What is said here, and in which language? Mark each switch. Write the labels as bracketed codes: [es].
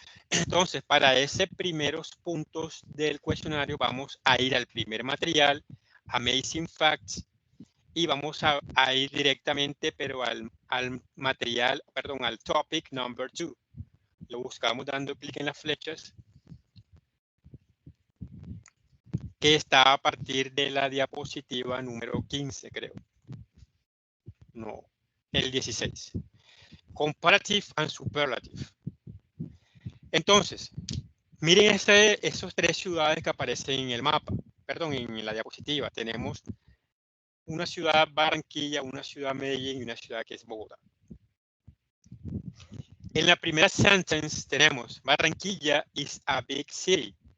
[es] Entonces, para esos primeros puntos del cuestionario, vamos a ir al primer material, Amazing Facts, y vamos a ir directamente, pero al material, perdón, al topic number 2. Lo buscamos dando clic en las flechas, que está a partir de la diapositiva número 15, creo. No, el 16. Comparative and Superlative. Entonces, miren esos 3 ciudades que aparecen en el mapa, perdón, en la diapositiva. Tenemos una ciudad Barranquilla, una ciudad Medellín y una ciudad que es Bogotá. En la primera [en] sentence [es] tenemos [en] Barranquilla is a big city.